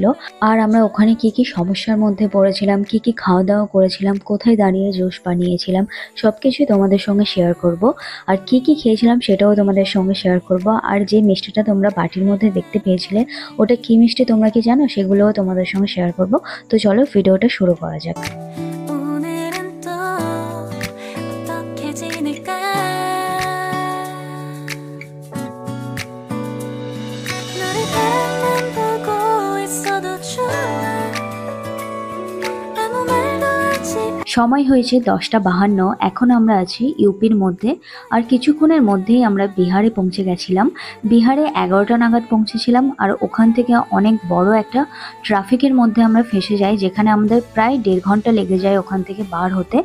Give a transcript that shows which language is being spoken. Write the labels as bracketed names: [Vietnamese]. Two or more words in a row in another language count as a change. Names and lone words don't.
[Bangla] আর আমরা ওখানে কি কি সমস্যার মধ্যে পড়েছিলাম, কি কি খাওয়া দাওয়া করেছিলাম, কোথায় দাঁড়িয়ে জুস বানিয়েছিলাম, সবকিছুই তোমাদের সঙ্গে শেয়ার করব। আর কি কি খেয়েছিলাম সেটাও তোমাদের সঙ্গে শেয়ার করব। আর যে মিষ্টিটা তোমরা বাটির মধ্যে দেখতে পেয়েছিলে, ওটা কি মিষ্টি তোমরা কি জানো, সেগুলোও তোমাদের সঙ্গে শেয়ার করব। তো চলো ভিডিওটা শুরু করা যাক। [Korean] 오늘은 또 어떻게 지낼까? 너를 바라만 보고 있어도 좋아. 아무 말도 하지 [Bangla] সময় হয়েছে 10টা 52। এখন আমরা আছি ইউপির মধ্যে, আর কিছুক্ষণের মধ্যেই আমরা বিহারে পৌঁছে গেছিলাম। বিহারে 11টা নাগাদ পৌঁছেছিলাম, আর ওখান থেকে অনেক বড় একটা ট্রাফিকের মধ্যে আমরা ফেঁসে যাই, যেখানে আমাদের প্রায় 1.5 ঘন্টা লেগে যায় ওখান থেকে বার হতে।